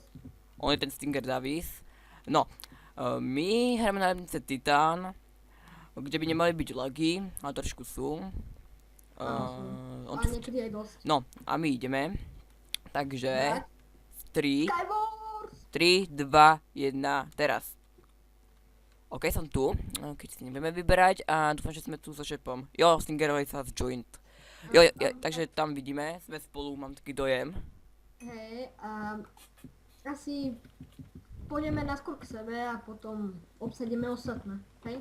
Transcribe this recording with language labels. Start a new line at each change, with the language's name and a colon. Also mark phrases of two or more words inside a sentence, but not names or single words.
Czech: On je ten Stinger Davis. No, my hrajeme na MC Titan, kde by nemaly být lagy, ale trošku jsou. A někdy je dost. No, a my jdeme. Takže, Tak. 3, Skywars! 3, 2, 1,
Slovak: teraz. OK, som tu, keď si nebudeme vyberať a dúfam, že sme tu so Šepom. Jo, Stingerovi sa joint. Jo, takže tam vidíme, sme spolu, mám taký dojem. Hej, a asi pôjdeme naskôr k sebe a potom obsadíme ostatné, hej?